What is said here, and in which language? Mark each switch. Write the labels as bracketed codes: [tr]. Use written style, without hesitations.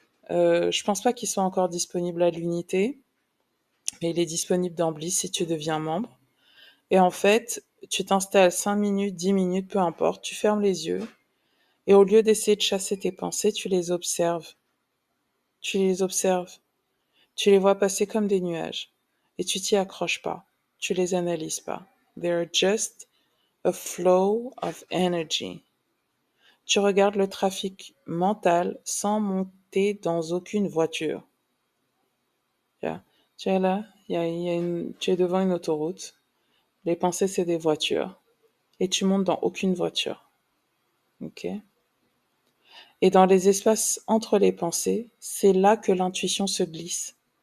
[fr] Je pense pas qu'il soit encore disponible à l'unité, mais il est disponible dans Bliss si tu deviens membre. Et en fait, tu t'installes 5 minutes, 10 minutes, peu importe, tu fermes les yeux, et au lieu d'essayer de chasser tes pensées, tu les observes. Tu les observes. Tu les vois passer comme des nuages et tu t'y accroches pas. Tu les analyses pas. [en] They're just a flow of energy. [fr] Tu regardes le trafic mental sans monter dans aucune voiture. Yeah. Tu es là, tu es devant une autoroute. Les pensées, c'est des voitures. Et tu montes dans aucune voiture. Ok? Et dans les espaces entre les pensées, c'est là que l'intuition se glisse.